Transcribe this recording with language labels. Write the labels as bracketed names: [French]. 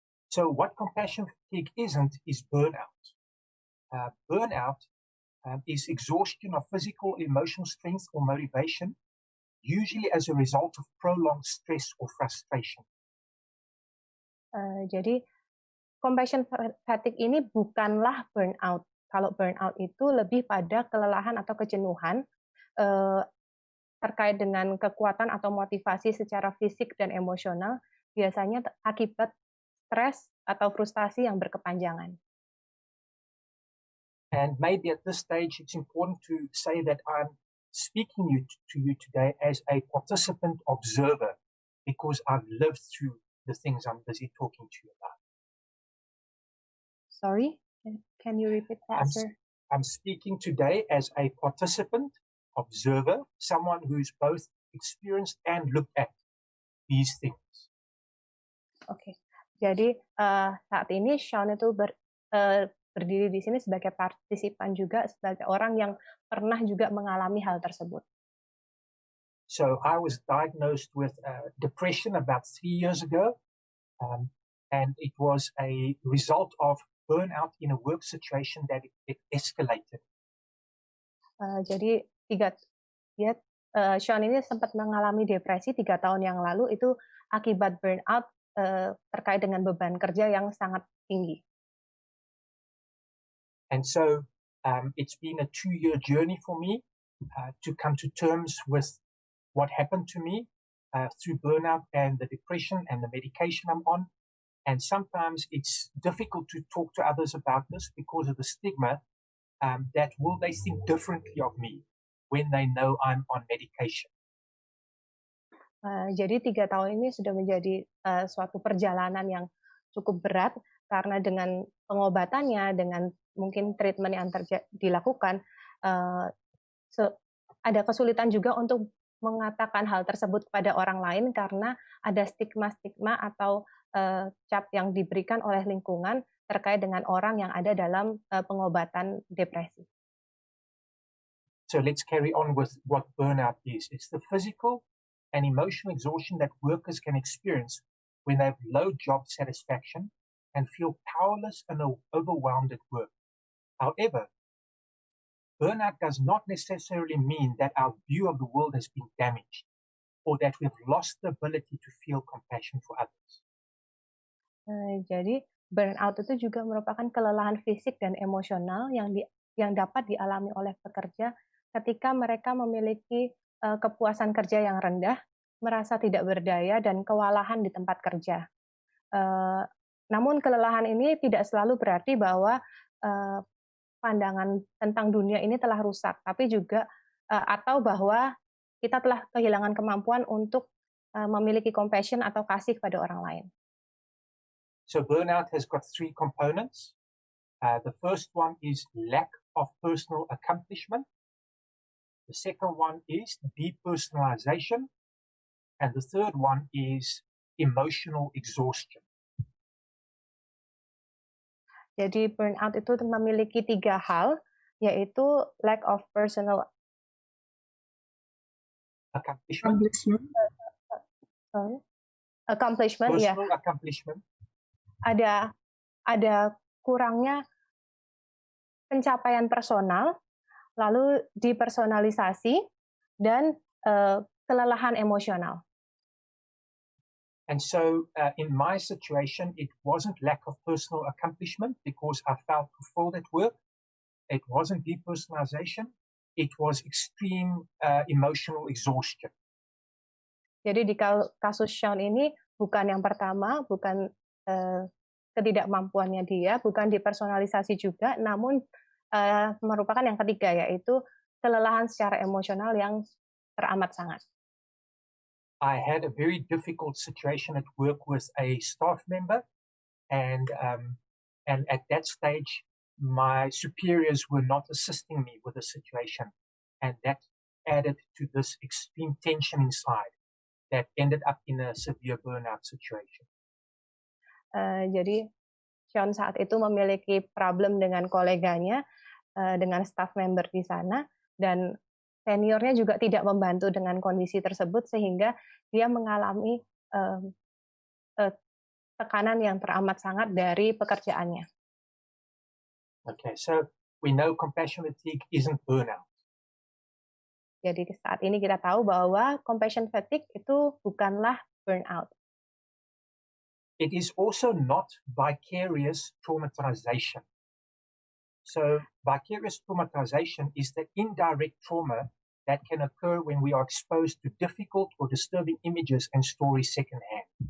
[English] So what compassion fatigue isn't is burnout. Burnout is exhaustion of physical, emotional strength or motivation, usually as a result of prolonged stress or frustration. [Indonesian] Jadi compassion fatigue ini bukanlah burnout. Kalau burnout itu lebih pada kelelahan atau kejenuhan terkait dengan kekuatan atau motivasi secara fisik dan emosional, biasanya akibat stres atau frustasi yang berkepanjangan. [English] And maybe at this stage it's important to say that I'm speaking to you today as a participant observer, because I've lived through the things I'm busy talking to you about. Sorry, can you repeat that, sir? I'm speaking today as a participant, observer, someone who's both experienced and looked at these things. [Indonesian] Oke, jadi saat ini Shaun itu berdiri di sini sebagai partisipan juga, sebagai orang yang pernah juga mengalami hal tersebut. [English] So I was diagnosed with depression about 3 years ago, and it was a result of burnout in a work situation that it escalated. [Indonesian] Jadi Shaun ini sempat mengalami depresi 3 tahun yang lalu, itu akibat burnout terkait dengan beban kerja yang sangat tinggi. [English] And so it's been a 2-year journey for me to come to terms with what happened to me through burnout and the depression and the medication I'm on. And sometimes it's difficult to talk to others about this because of the stigma that will they think differently of me when they know I'm on medication. [Indonesian] Jadi 3 tahun ini sudah menjadi suatu perjalanan yang cukup berat karena dengan pengobatannya, dengan mungkin treatment yang dilakukan, ada kesulitan juga untuk mengatakan hal tersebut kepada orang lain karena ada stigma-stigma atau cap yang diberikan oleh lingkungan terkait dengan orang yang ada dalam pengobatan depresi. [English] So let's carry on with what burnout is. It's the physical and emotional exhaustion that workers can experience when they have low job satisfaction and feel powerless and overwhelmed at work. However, burnout does not necessarily mean that our view of the world has been damaged or that we've lost the ability to feel compassion for others. [Indonesian] Jadi burnout itu juga merupakan kelelahan fisik dan emosional yang dapat dialami oleh pekerja ketika mereka memiliki kepuasan kerja yang rendah, merasa tidak berdaya, dan kewalahan di tempat kerja. Namun kelelahan ini tidak selalu berarti bahwa pandangan tentang dunia ini telah rusak, tapi juga atau bahwa kita telah kehilangan kemampuan untuk memiliki compassion atau kasih kepada orang lain. [English] So burnout has got 3 components. The first one is lack of personal accomplishment. The second one is depersonalization. And the third one is emotional exhaustion. [Indonesian] Jadi burnout itu memiliki 3 hal, yaitu [English] lack of personal accomplishment. Personal accomplishment. [Indonesian] Ada kurangnya pencapaian personal, lalu depersonalisasi, dan kelelahan emosional. [English] And so in my situation, it wasn't lack of personal accomplishment because I felt fulfilled at work. It wasn't depersonalization. It was extreme emotional exhaustion. [Indonesian] Jadi di kasus Shaun ini bukan yang pertama, bukan ketidakmampuannya dia, bukan depersonalisasi juga, namun merupakan yang ketiga, yaitu kelelahan secara emosional yang teramat sangat. [English] I had a very difficult situation at work with a staff member, and at that stage, my superiors were not assisting me with the situation, and that added to this extreme tension inside that ended up in a severe burnout situation. [Indonesian] Jadi Shaun saat itu memiliki problem dengan koleganya, dengan staff member di sana, dan seniornya juga tidak membantu dengan kondisi tersebut sehingga dia mengalami tekanan yang teramat sangat dari pekerjaannya. [English] Okay, so we know compassion fatigue isn't burnout. [Indonesian] Jadi saat ini kita tahu bahwa compassion fatigue itu bukanlah burnout. [English] It is also not vicarious traumatization. So vicarious traumatization is the indirect trauma that can occur when we are exposed to difficult or disturbing images and stories secondhand.